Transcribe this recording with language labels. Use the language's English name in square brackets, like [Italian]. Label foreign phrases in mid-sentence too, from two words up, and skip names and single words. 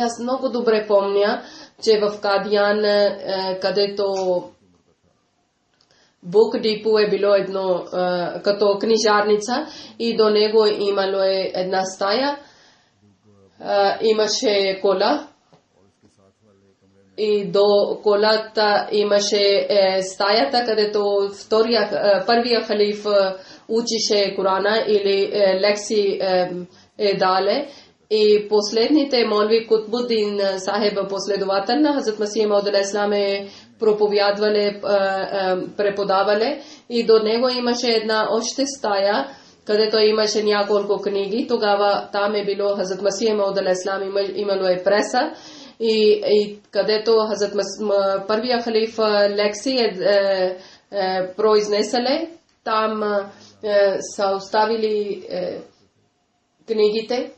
[Bulgarian] Аз много добре помня, че в Кадиян, където Бук Дипо е било едно като книжарница и до него имало една стая, имаше кола и до колата имаше стаята, където първия халиф учише Корана или лекции дале. И последните молви Кутбудин Сахеб, последовател на Хазрат Масия Мауд [Arabic] عليه السلام, [Bulgarian] проповядвале, преподавале и до него имаше една още стая, където имаше няколко книги. Тогава там е било Хазрат Масия Мауд [Arabic] عليه السلام, [Bulgarian] имало е преса и където Хазрат първия халиф лекции произнесале, там са оставили книгите.